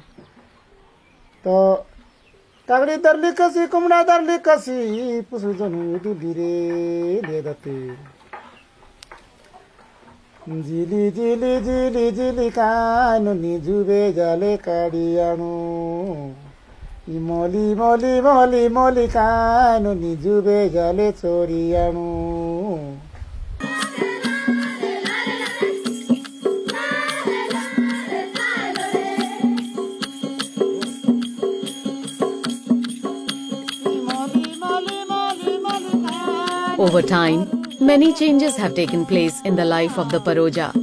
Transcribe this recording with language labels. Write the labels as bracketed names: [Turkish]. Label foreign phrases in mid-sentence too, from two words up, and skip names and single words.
[Odia] ତ କାଗଡ଼ି ଦରଲି କସି କୁମଡ଼ା ଦରଲି କସି ପୁଷୁଜନୁ ଦୁଲିରେ ଲେଦତେ ଝିଲି ଝିଲି ଝିଲି ଝିଲି କାନୁ ନିଜୁବେ ଜାଲେ କାଢ଼ି ଆଣୁ ମଲି ମଲି ମଲି ମଲି କାନୁ ନିଜୁବେ ଜାଲେ ଚୋରି ଆଣୁ। [English] Over time, many changes have taken place in the life of the Paroja.